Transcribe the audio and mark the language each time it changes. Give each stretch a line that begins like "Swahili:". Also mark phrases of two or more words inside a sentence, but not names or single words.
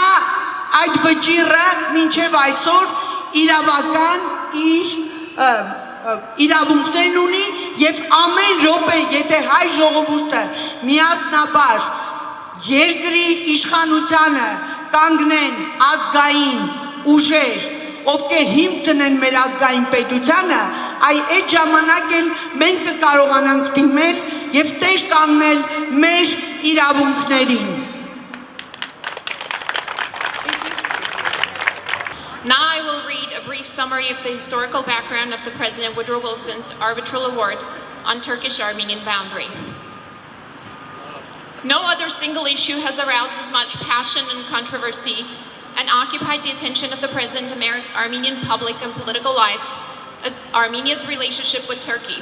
Armenian: այդ վճիռը մինչև այսօր իրավական իր իրավունքներն ունի եւ ամեն րոպե, եթե հայ ժողովուրդը միասնաբար երկրի իշխանությանը կանգնեն ազգային ուժեր, ովքեր հիմք տնեն մեր ազգային պետությանը, այդ ժամանակ էլ մենք կկարողանանք դիմել եւ տեր կանգնել մեր իրավունքներին։
English: Now I will read a brief summary of the historical background of the President Woodrow Wilson's arbitral award on Turkish-Armenian boundary. No other single issue has aroused as much passion and controversy and occupied the attention of the present Armenian public and political life as Armenia's relationship with Turkey.